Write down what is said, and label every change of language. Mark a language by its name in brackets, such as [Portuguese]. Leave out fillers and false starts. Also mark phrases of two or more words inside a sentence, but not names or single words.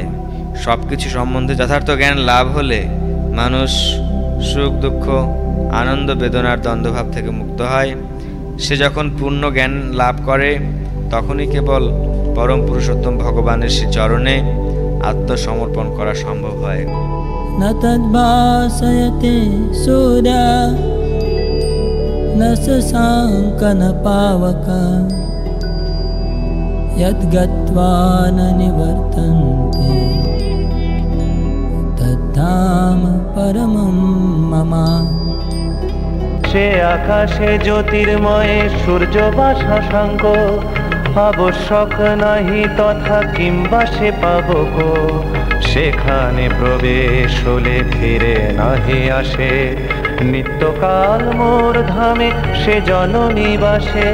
[Bangla] সব কিছু সম্বন্ধে যথার্থ জ্ঞান লাভ হলে মানুষ সুখ দুঃখ, আনন্দ বেদনার দ্বন্দ্বভাব থেকে মুক্ত হয়। সে যখন পূর্ণ জ্ঞান লাভ করে তখনই কেবল পরম পুরুষোত্তম ভগবানের শ্রী চরণে আত্মসমর্পণ করা সম্ভব হয়। [Sanskrit] न तद्भासयते सूर्या न शशाङ्क न पावका यद्गत्वा न निवर्तन्ते तद्धाम परमं मम। [Bangla] সে আকাশে জ্যোতির্ময়ে সূর্য বা শশাঙ্ক, আবশ্যক নাহি তথা কিংবা সে পাবক। সেখানে প্রবেশ হলে ফিরে নাহি আসে, নিত্যকাল মোর ধামে সে জননিবাসে।